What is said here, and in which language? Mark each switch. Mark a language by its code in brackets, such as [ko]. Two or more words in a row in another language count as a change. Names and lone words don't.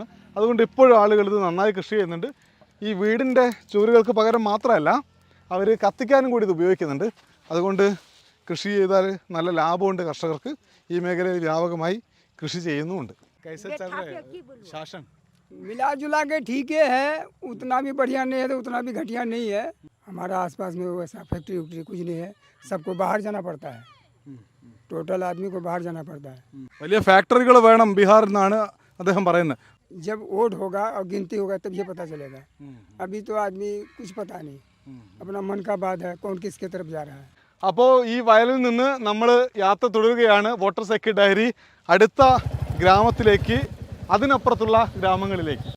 [ml] അതുകൊണ്ട് ഇപ്പോഴും ആളുകൾ ഇത് നന്നായി കൃഷി ചെയ്യുന്നുണ്ട്. ഈ വീടിൻ്റെ ചുവരുകൾക്ക് പകരം മാത്രമല്ല, അവർ കത്തിക്കാനും കൂടി ഇത് ഉപയോഗിക്കുന്നുണ്ട്. അതുകൊണ്ട് കൃഷി ചെയ്താൽ നല്ല ലാഭമുണ്ട് കർഷകർക്ക്. ഈ മേഖലയിൽ വ്യാപകമായി കൃഷി ചെയ്യുന്നുമുണ്ട്. ശാസൻ [hi] मिला जुला के ठीक है, उतना भी बढ़िया नहीं है तो उतना भी घटिया नहीं है. हमारा आसपास में वैसा फैक्ट्री वैक्ट्री कुछ नहीं है, सबको बाहर जाना पड़ता है. टोटल आदमी को बाहर जाना पड़ता है. [ml] വലിയ ഫാക്ടറികൾ വേണം ബീഹാറിൽ നിന്നാണ് അദ്ദേഹം പറയുന്നത്. [hi] जब वोट होगा और गिनती होगा तब ये पता चलेगा. अभी तो आदमी कुछ पता नहीं, अपना मन का बात है कौन किसके तरफ जा रहा है. [ml] അപ്പോൾ ഈ വയലിൽ നിന്ന് നമ്മൾ യാത്ര തുടരുകയാണ്. [en] voter security diary [ml] അടുത്ത ഗ്രാമത്തിലേക്ക്, അതിനപ്പുറത്തുള്ള ഗ്രാമങ്ങളിലേക്ക്.